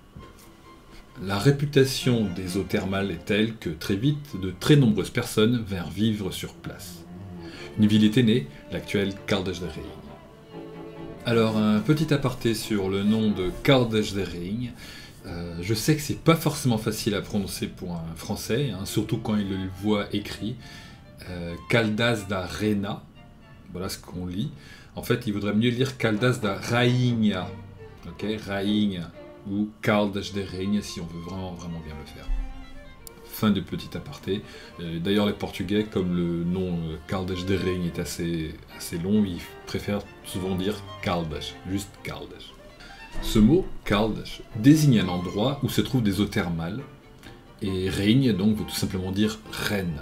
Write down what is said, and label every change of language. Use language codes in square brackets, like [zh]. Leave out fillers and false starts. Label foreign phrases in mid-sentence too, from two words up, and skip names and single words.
[fr] La réputation des eaux thermales est telle que très vite, de très nombreuses personnes vinrent vivre sur place. Une ville était née, l'actuelle Caldas de Rainha. Alors, un petit aparté sur le nom de Caldas de Rainha. Je sais que c'est pas forcément facile à prononcer pour un français, hein, surtout quand il le voit écrit. Caldas da Rainha, voilà ce qu'on lit. En fait, il vaudrait mieux lire Caldas da Rainha, ok, Rainha, ou Caldas de Rainha si on veut vraiment bien le faire. Fin de petit aparté. D'ailleurs, les Portugais, comme le nom Caldas de Rainha est assez long, ils préfèrent souvent dire Caldas, juste Caldas. Ce mot, Caldas, désigne un endroit où se trouvent des eaux thermales, et Rainha donc veut tout simplement dire reine.